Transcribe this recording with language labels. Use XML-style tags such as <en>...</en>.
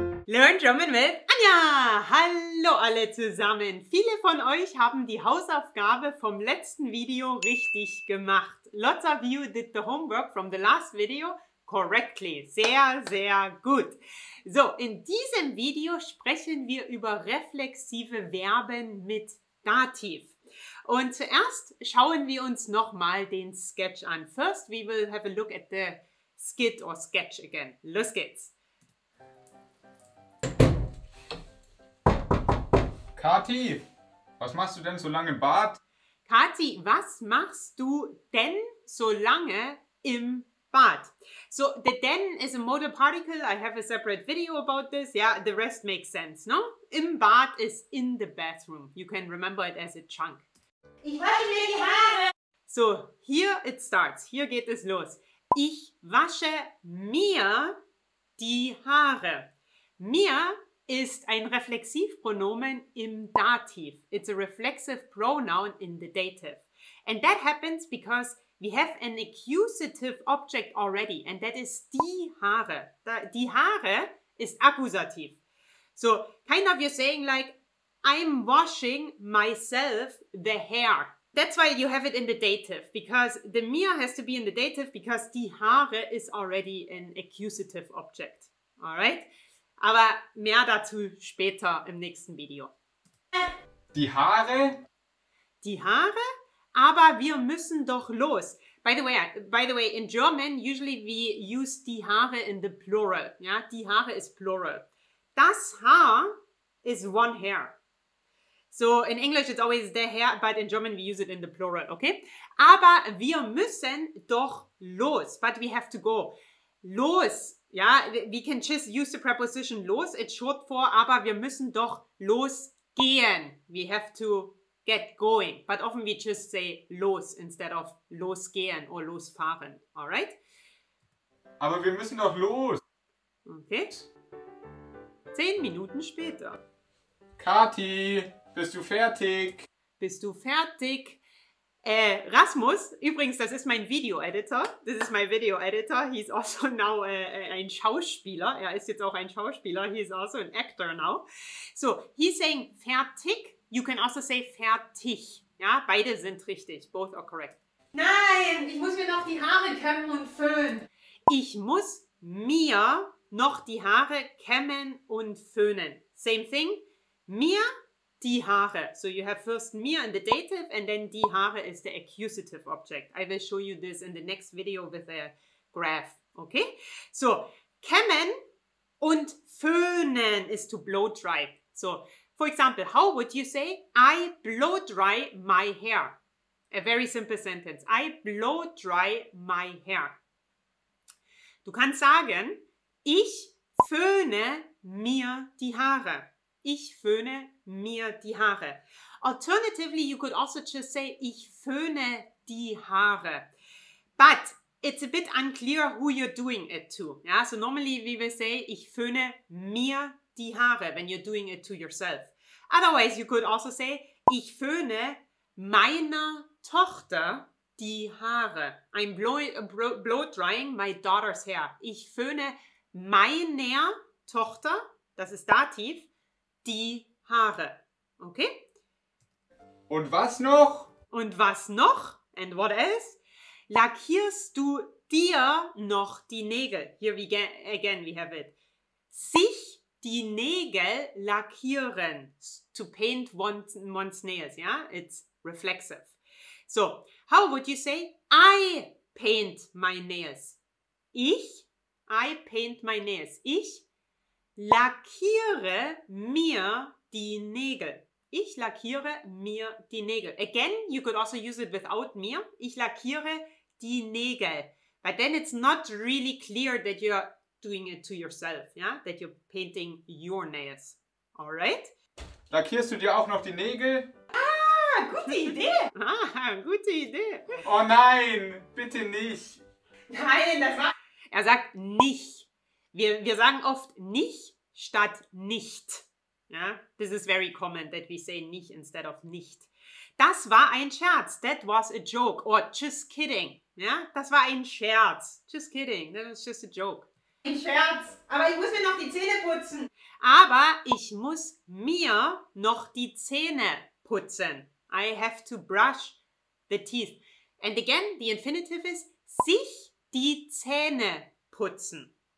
<en>Learn German with Anja!</en> <de>Hallo alle zusammen! Viele von euch haben die Hausaufgabe vom letzten Video richtig gemacht.</de> <en>Lots of you did the homework from the last video correctly.</en> <de>Sehr, sehr gut. So, in diesem Video sprechen wir über reflexive Verben mit Dativ. Und zuerst schauen wir uns nochmal den Sketch an.</de> <en>First, we will have a look at the skit or sketch again.</en> <de>Los geht's! Kathi, was machst du denn so lange im Bad? Kathi, was machst du denn so lange im Bad?</de> <en>So, the denn is a modal particle. I have a separate video about this. Yeah, the rest makes sense, no?</en> <de>Im Bad</de> <en>is in the bathroom. You can remember it as a chunk.</en> <de>Ich wasche mir die Haare.</de> <en>So, here it starts.</en> <de>Hier geht es los. Ich wasche mir die Haare. Mir ist ein Reflexivpronomen im Dativ.</de> <en>It's a reflexive pronoun in the dative. And that happens because we have an accusative object already, and that is</en> <de>die Haare. Die Haare ist Accusative.</de> <en>So, kind of you're saying like, I'm washing myself the hair. That's why you have it in the dative, because the mir has to be in the dative, because</en> <de>die Haare</de> <en>is already an accusative object. Alright?</en> <de>Aber mehr dazu später im nächsten Video. Die Haare? Die Haare? Aber wir müssen doch los.</de> <en>By the way, in German, usually we use die Haare in the plural.</en> <de>Ja, die Haare</de> <en>is plural.</en> <de>Das Haar</de> <en>is one hair. So in English it's always the hair, but in German we use it in the plural, okay?</en> <de>Aber wir müssen doch los.</de> <en>But we have to go. Los. Ja, we can just use the preposition los, it's short for,</en> <de>aber wir müssen doch losgehen.</de> <en>We have to get going. But often we just say los instead of losgehen or losfahren. Alright?</en> <de>Aber wir müssen doch los. Okay. 10 Minuten später. Kathi, bist du fertig? Bist du fertig? Rasmus, übrigens, das ist mein Video-Editor.</de> <en>This is my video-editor. He's also now</en> <de>ein Schauspieler. Er ist jetzt auch ein Schauspieler.</de> <en>He is also an actor now. So, he's saying fertig. You can also say fertig.</en> <de>Ja, beide sind richtig.</de> <en>Both are correct.</en> <de>Nein, ich muss mir noch die Haare kämmen und föhnen. Ich muss mir noch die Haare kämmen und föhnen.</de> <en>Same thing.</en> <de>Mir die Haare.</de> <en>So you have first mir in the dative and then die Haare is the accusative object. I will show you this in the next video with a graph. Okay? So, kämmen und föhnen is to blow dry. So, for example, how would you say, I blow dry my hair? A very simple sentence. I blow dry my hair.</en> <de>Du kannst sagen, ich föhne mir die Haare. Ich föhne mir die Haare.</de> <en>Alternatively, you could also just say,</en> <de>ich föhne die Haare.</de> <en>But it's a bit unclear who you're doing it to. Yeah? So normally we will say,</en> <de>ich föhne mir die Haare</de> <en>when you're doing it to yourself. Otherwise, you could also say,</en> <de>ich föhne meiner Tochter die Haare.</de> <en>I'm blow drying my daughter's hair.</en> <de>Ich föhne meiner Tochter, das ist Dativ, die Haare.</de> <en>Okay?</en> <de>Und was noch? Und was noch?</de> <en>And what else?</en> <de>Lackierst du dir noch die Nägel?</de> <en>Here we again we have it.</en> <de>Sich die Nägel lackieren.</de> <en>To paint one's nails, yeah? It's reflexive. So, how would you say I paint my nails? I paint my nails.</en> <de>Ich lackiere mir die Nägel. Ich lackiere mir die Nägel.</de> <en>Again, you could also use it without mir.</en> <de>Ich lackiere die Nägel.</de> <en>But then it's not really clear that you're doing it to yourself, yeah? That you're painting your nails. Alright?</en> <de>Lackierst du dir auch noch die Nägel? Ah, gute Idee. Gute Idee. Oh nein, bitte nicht. Nein, das war... Er sagt nicht. Wir sagen oft nicht statt nicht. Ja?</de> <en>This is very common that we say nicht instead of nicht.</en> <de>Das war ein Scherz.</de> <en>That was a joke. Or just kidding.</en> <de>Ja? Das war ein Scherz.</de> <en>Just kidding. That was just a joke.</en> <de>Ein Scherz. Aber ich muss mir noch die Zähne putzen. Aber ich muss mir noch die Zähne putzen.</de> <en>I have to brush the teeth. And again, the infinitive is sich die Zähne putzen.</en>